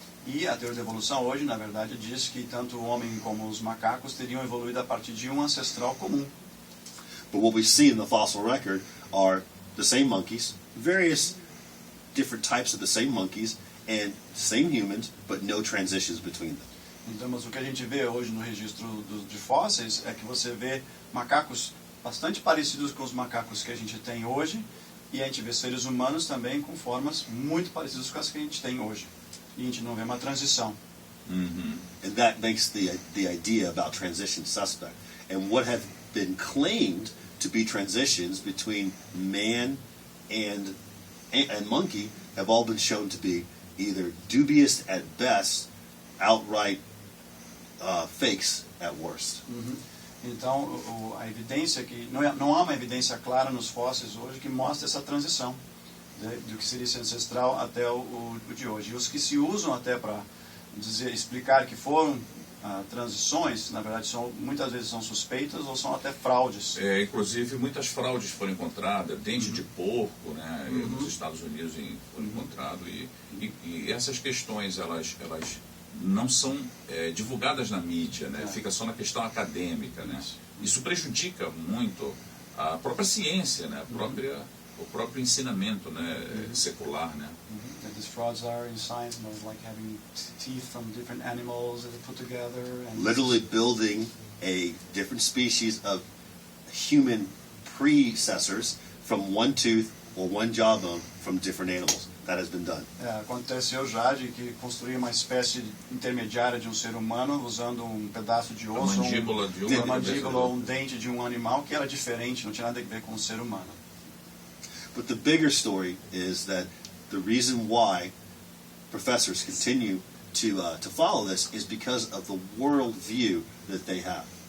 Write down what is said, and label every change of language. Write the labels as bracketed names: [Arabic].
[Portuguese] E a teoria da evolução hoje, na verdade, diz que tanto o homem como os macacos teriam evoluído a partir de um ancestral comum. [English] But what we see in the fossil record are the same monkeys, various different types of the same monkeys, and same humans, but no transitions between them. [Portuguese] Então, mas o que a gente vê hoje no registro de fósseis é que você vê macacos bastante parecidos com os macacos que a gente tem hoje, e a gente vê seres humanos também com formas muito parecidas com as que a gente tem hoje. E a gente não vê uma transição. [English] And that makes the idea about transition suspect. And what have been claimed to be transitions between man and monkey have all been shown to be either dubious at best, outright fakes at worst. [Portuguese] Então, a evidência que não há uma evidência clara nos fósseis hoje que mostra essa transição, né, do que seria esse ancestral até o de hoje. E os que se usam até para explicar que foram transições, na verdade, muitas vezes são suspeitas ou são até fraudes. Inclusive, muitas fraudes foram encontradas, dente de porco, né, nos Estados Unidos foram encontrados, e essas questões, elas não são divulgadas na mídia, né, fica só na questão acadêmica, né. Isso prejudica muito a própria ciência, né, o próprio ensinamento, né, secular, né. [English] These frauds are in science, like having teeth from different animals that are put together. And literally building a different species of human predecessors from one tooth or one jawbone from different animals. That has been done. [Portuguese] Aconteceu já de que construir uma espécie intermediária de um ser humano usando um pedaço de osso, uma mandíbula ou um dente de um animal que era diferente, não tinha nada a ver com o ser humano. [English] But the bigger story is that the reason why professors continue to follow this is because of the world view that they have.